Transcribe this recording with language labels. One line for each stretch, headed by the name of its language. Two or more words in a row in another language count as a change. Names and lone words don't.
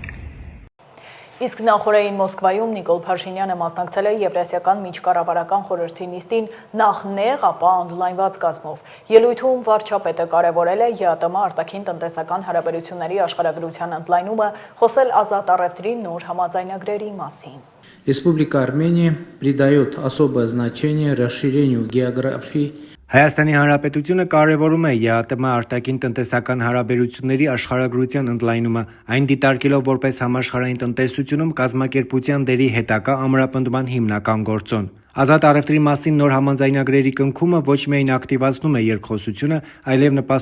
Armenian: Իսկ նախորդին Մոսկվայում Նիկոլ Փաշինյանը մասնակցել է Եվրասիական միջկառավարական խորհրդի նիստին նախ նեղ, ապա օնլայնված կազմով։ Ելույթում վարչապետը կարևորել է ԵԱՏՄ արտաքին տնտեսական հարաբերությունների աշխարհագրության ընդլայնումը, խոսել ազատ առևտրի նոր համաձայնագրերի մասին։
Russian: Республика Армения придает особое значение расширению географии.
Armenian: Հայաստանի Հանրապետությունը կարևորում է ԵԱՏՄ արտաքին տնտեսական հարաբերությունների աշխարհագրության ընդլայնումը, այն դիտարկելով որպես համաշխարհային տնտեսությունում կազմակերպության դերի հետագա ամրապնդման հիմնական գործոն։ Ազատ առևտրի մասին նոր համաձայնագրերի կնքումը ոչ միայն ակտիվացնում է երկխոսությունը, այլև նպաստում